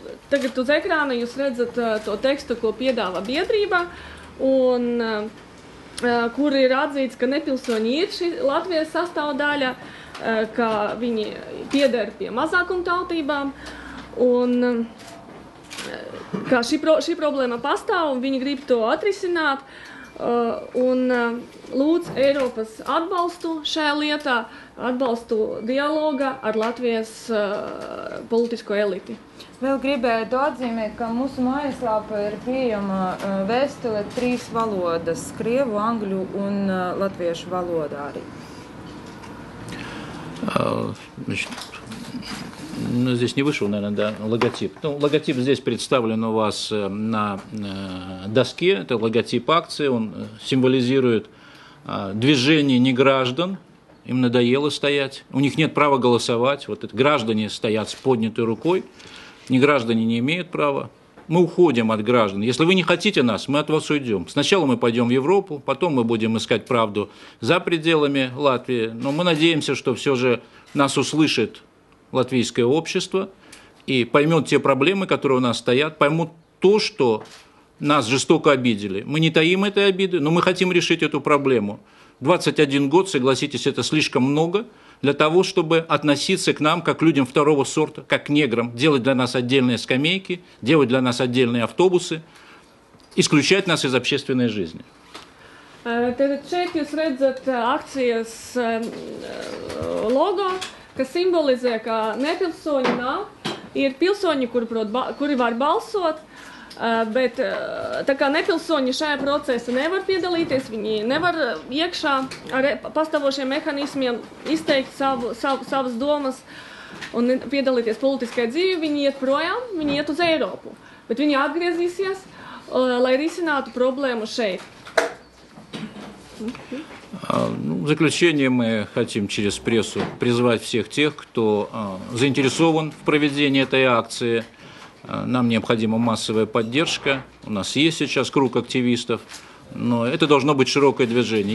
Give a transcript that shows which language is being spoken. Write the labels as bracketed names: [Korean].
[Latvian] Tagad uz ekrāna jūs redzat to tekstu, ko piedāvā biedrība, un kur ir atzīts, ka nepilsoņi ir šī Latvijas sastāvdaļa, ka viņi pieder pie mazākumtautībām, un ka šī problēma pastāv, un viņi grib to atrisināt, un lūdz Eiropas atbalstu šajā lietā, atbalstu dialoga ar Latvijas politisko eliti. Vēl gribētu atzīmēt, ka mūsu mājaslapā ir pieejama vēstule 3 valodas – krievu, angļu un latviešu valodā arī. [Russian] Значит, здесь не вышел, наверное, да, логотип. Ну, логотип здесь представлен у вас на доске. Это логотип акции. Он символизирует движение неграждан. Им надоело стоять. У них нет права голосовать. Вот это граждане стоят с поднятой рукой. Неграждане не имеют права. Мы уходим от граждан. Если вы не хотите нас, мы от вас уйдем. Сначала мы пойдем в Европу, потом мы будем искать правду за пределами Латвии. Но мы надеемся, что все же нас услышит латвийское общество и поймет те проблемы, которые у нас стоят, поймут то, что нас жестоко обидели. Мы не таим этой обиды, но мы хотим решить эту проблему. 21 год, согласитесь, это слишком много для того, чтобы относиться к нам как к людям второго сорта, как к неграм, делать для нас отдельные скамейки, делать для нас отдельные автобусы, исключать нас из общественной жизни. [Latvian] Tad šeit jūs redzat akcijas logo, kas simbolizē, ka nepilsoņi nav, ir pilsoņi, kuri var balsot, bet tā kā nepilsoņi šajā procesā nevar piedalīties, viņi nevar iekšā ar pastāvošiem mehanismiem izteikt savas domas un piedalīties politiskajā dzīvē, viņi iet projām, viņi iet uz Eiropu, bet viņi atgriezīsies, lai risinātu problēmu šeit. [Russian] В заключение мы хотим через прессу призвать всех тех, кто заинтересован в проведении этой акции. Нам необходима массовая поддержка. У нас есть сейчас круг активистов, но это должно быть широкое движение.